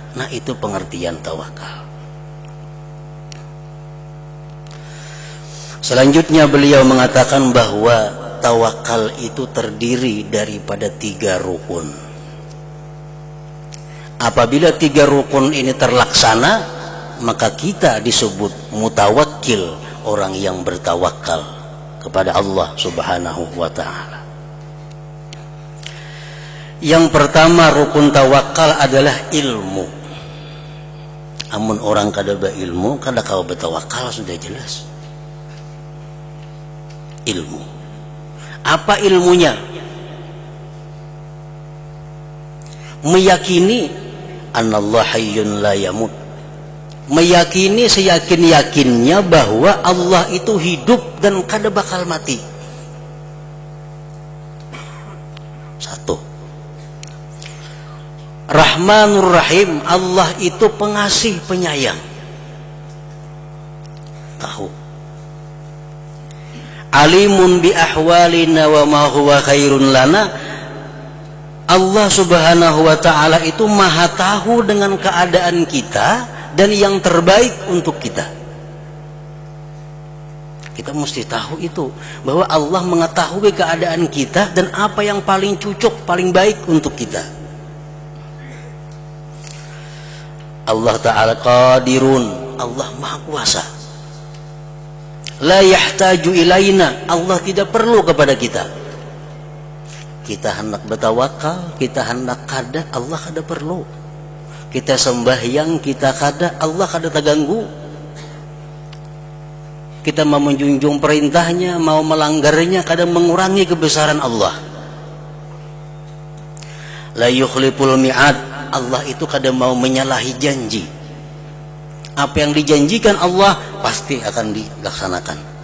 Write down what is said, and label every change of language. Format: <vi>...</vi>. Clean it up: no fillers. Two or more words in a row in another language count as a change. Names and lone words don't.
<id>Nah, itu pengertian tawakal. Selanjutnya beliau mengatakan bahwa tawakal itu terdiri daripada 3 rukun. Apabila 3 rukun ini terlaksana, maka kita disebut mutawakkil, orang yang bertawakal kepada Allah Subhanahu wa ta'ala. Yang pertama rukun tawakal adalah ilmu.</id> <bjn>Amun orang kada berilmu, kada kau bertawakal, sudah jelas.</bjn> <id>Ilmu. Apa ilmunya?</id> <ar>Meyakini أن الله حي لا يموت.</ar> <bjn>Meyakini seyakin-yakinnya bahwa Allah itu hidup dan kada bakal mati.</bjn> <id>Satu.</id> <ar>رحمن رحيم,</ar> <id>Allah itu pengasih penyayang. Tahu.</id> <ar>عليم بأحوالنا وما هو خير لنا.</ar> <id>Allah Subhanahu wa ta'ala itu maha tahu dengan keadaan kita dan yang terbaik untuk kita. Kita mesti tahu itu, bahwa Allah mengetahui keadaan kita dan apa yang paling cocok, paling baik untuk kita.</id> <ar>الله تعالى قادر,</ar> <id>Allah maha kuasa.</id> <ar>لا يحتاج إلينا,</ar> <id>Allah tidak perlu kepada kita.</id> <bjn>Kita hendak bertawakal, kita hendak kada, Allah kada perlu. Kita sembahyang, kita kada, Allah kada terganggu.</bjn> <id>Kita mau menjunjung perintahnya, mau melanggarnya, kadang mengurangi kebesaran Allah.</id> <ar>لا يخلف الميعاد,</ar> <id>Allah itu kadang mau menyalahi janji. Apa yang dijanjikan Allah pasti akan dilaksanakan.</id>